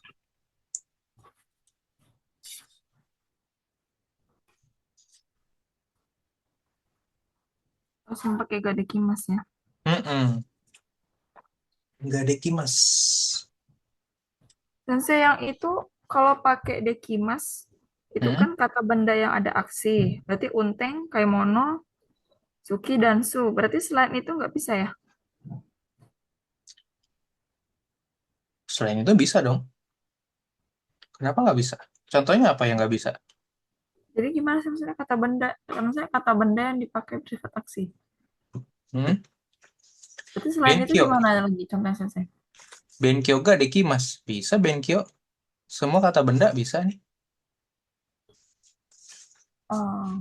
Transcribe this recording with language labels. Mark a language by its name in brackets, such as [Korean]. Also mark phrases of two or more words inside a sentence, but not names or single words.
[Indonesian] Langsung pakai gadekimas ya. Mm-mm. Nggak dekimas. Sensei yang itu kalau pakai dekimas itu Hmm? kan kata benda yang ada aksi. Berarti [Japanese] unteng, kaimono, suki, [Indonesian] dan su. Berarti selain itu nggak bisa ya? Selain itu bisa dong. Kenapa nggak bisa? Contohnya apa yang nggak bisa? Jadi gimana sih maksudnya kata benda? Maksudnya kata benda yang dipakai bersifat aksi. Hmm? Berarti selain itu Benkyo. gimana lagi contohnya sensei? [Japanese] Benkyo ga dekimas. [Indonesian] Bisa benkyo. Semua kata benda bisa nih. Oh,